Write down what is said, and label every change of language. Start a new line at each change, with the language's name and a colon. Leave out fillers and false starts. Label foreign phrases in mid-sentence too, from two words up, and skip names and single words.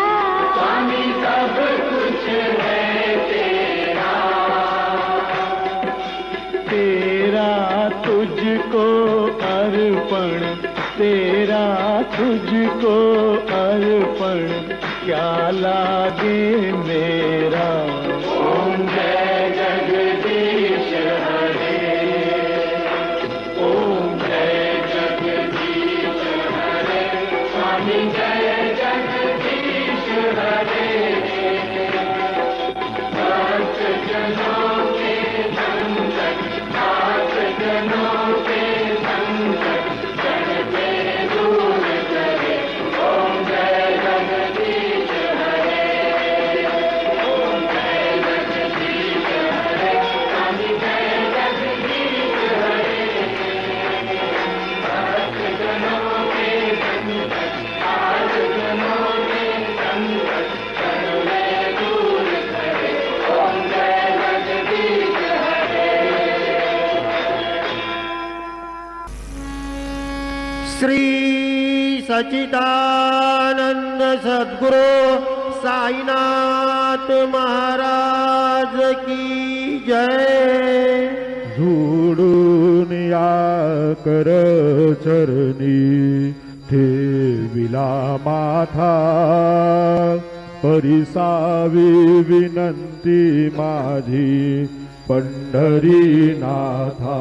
Hindi: स्वामी सब कुछ है तेरा। तेरा तुझको अर्पण, तेरा तुझको अर्पण, क्या लागे मेरा। ओम जय जगदीश हरे। ओम जय जगदीश हरे। स्वामी जय जगदीश हरे। भक्त जनों के संकट, भक्त जनों के संकट, क्षण में दूर करे। ओम जय जगदीश हरे। ओम जय जगदीश हरे। स्वामी जय जगदीश हरे। भक्त जनों के संकट, भक्त जनों के संकट, क्षण में दूर करे। ओम जय जगदीश हरे। श्री सच्चिदानंद सद्गुरु साईनाथ महाराज की जय।
Marathi: झुडून या कर चरणी ठेविला माथा, परिसावी विनंती माझी पंढरीनाथा।